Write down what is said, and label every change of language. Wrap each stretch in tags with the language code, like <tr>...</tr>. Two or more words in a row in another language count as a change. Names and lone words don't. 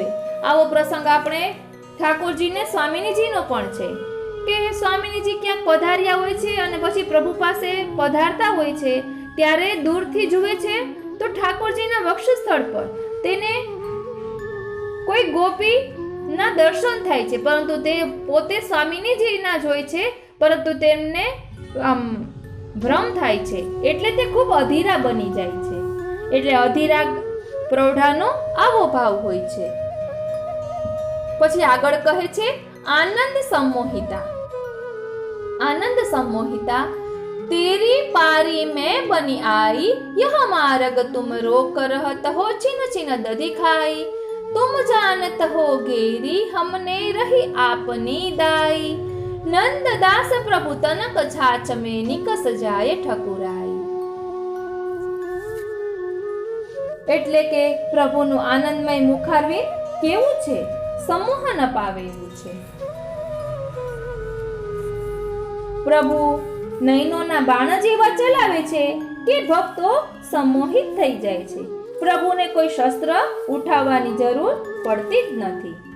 <gu>આવો પ્રસંગ આપણે ઠાકોરજીને સ્વામિનીજીનો પણ છે કે સ્વામિનીજી ક્યાંક પધાર્યા હોય છે અને પછી પ્રભુ પાસે પધારતા હોય છે ત્યારે દૂરથી જુએ છે તો ઠાકોરજીના વક્ષસ્થળ પર તેને કોઈ ગોપી ના દર્શન થાય છે, પરંતુ તે પોતે સ્વામિનીજીના જ હોય છે, પરંતુ તેમને ભ્રમ થાય છે એટલે તે ખૂબ અધીરા બની જાય છે. એટલે અધીરા પ્રૌઢાનો આવો ભાવ હોય છે. પછી આગળ કહે છે આનંદ સંમોહિતા. આનંદ સંમોહિતા</gu> <bra>तेरी पारी में बनी आई, यह मार्ग तुम रोक रहत हो, छिन छिन दधि खाई, तुम जानत हो गेरी हमने रही आपनी दाई, नंददास प्रभु तनक छाछ में निकस जाए ठकुराई.</bra> <gu>એટલે કે પ્રભુનું આનંદમય મુખારવિંદ કેવું છે? સંમોહન અપાવે એવું છે. પ્રભુ નયનોના બાણ જેવા ચલાવે છે કે ભક્તો સંમોહિત થઈ જાય છે. પ્રભુને કોઈ શસ્ત્ર ઉઠાવવાની જરૂર પડતી જ નથી.</gu>